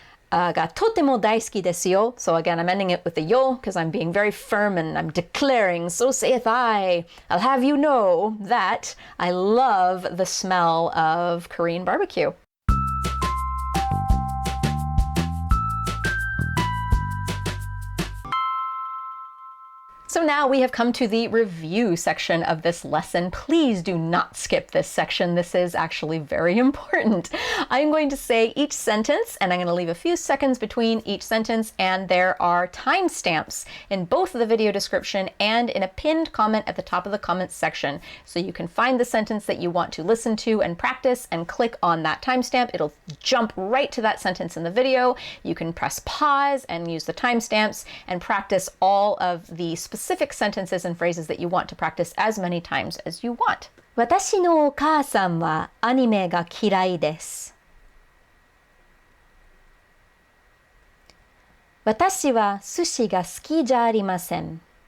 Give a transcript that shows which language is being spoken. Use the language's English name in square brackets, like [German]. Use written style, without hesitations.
[Japanese] がとても大好きですよ. [English] So again, I'm ending it with the yo because I'm being very firm and I'm declaring, so saith I. I'll have you know that I love the smell of Korean barbecue. So now we have come to the review section of this lesson. Please do not skip this section. This is actually very important. I'm going to say each sentence and I'm going to leave a few seconds between each sentence, and there are timestamps in both the video description and in a pinned comment at the top of the comments section. So you can find the sentence that you want to listen to and practice and click on that timestamp. It'll jump right to that sentence in the video. You can press pause and use the timestamps and practice all of the specific sentences and phrases that you want to practice as many times as you want. [Japanese] 私のお母さんはアニメが嫌いです。私は寿司が好きじゃありません。